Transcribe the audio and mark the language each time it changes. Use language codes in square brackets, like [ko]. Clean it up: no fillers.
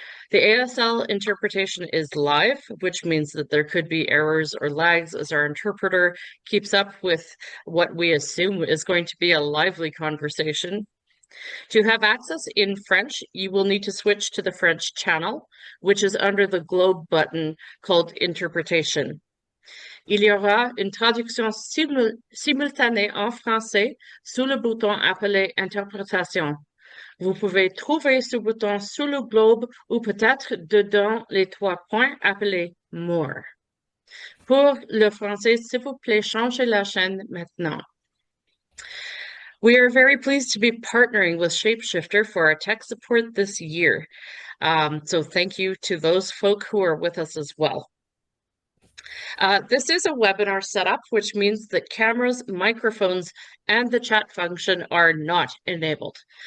[en] The ASL interpretation is live, which means that there could be errors or lags as our interpreter keeps up with what we assume is going to be a lively conversation. To have access in French, you will need to switch to the French channel, which is under the globe button called Interpretation. [fr] Il y aura une traduction simultanée en français sous le bouton appelé Interprétation. Vous pouvez trouver ce bouton sous le globe ou peut-être dedans les trois points appelés More. Pour le français, s'il vous plaît, changez la chaîne maintenant. [en] We are very pleased to be partnering with Shapeshifter for our tech support this year. So thank you to those folk who are with us as well. This is a webinar setup, which means that cameras, microphones, and the chat function are not enabled.